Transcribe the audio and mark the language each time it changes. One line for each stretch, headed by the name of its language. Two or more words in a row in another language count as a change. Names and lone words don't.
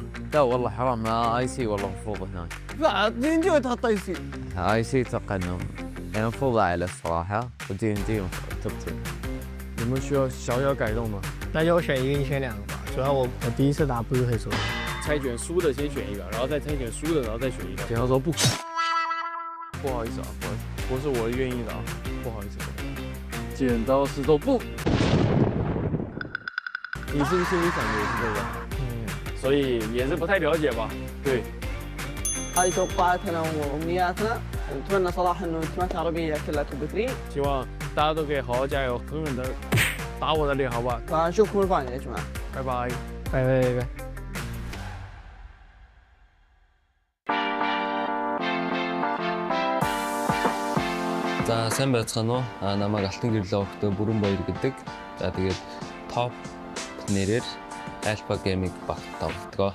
Arabic: لا والله حرام IC والله مفروض هناك لا دي جوي تحط يصير IC أتوقع إنه يعني مفروض أعلى الصراحة ودي توب 2
Chinese: 有没有需要小小改动吗？那就我选1个，你选2个吧。主要我第一次打不是很熟。猜拳输的先选一个，然后再猜拳输的，然后再选一个。剪刀石头布。不好意思啊，不好意思，不是我愿意的啊，不好意思。剪刀石头布。你是不是心里想的也是这个？所以也是不太了解吧？对。
Arabic: هذه توقعاتنا وامنياتنا نتمنى صراحه انه التيمات العربيه كلها توب 3
Chinese: 希望大家都可以好好加油，狠狠的打我的脸，好不好？
Arabic: فنشوفكم الفاينل يا جماعه
Chinese: 拜拜，拜。
Mongolian: За сайн байцгаана уу? Намайг Алтан гэрлээ өгтөө Бүрэн Баяр гэдэг. За тэгээд топ нэрээр Alpha Gaming багт тоглодог.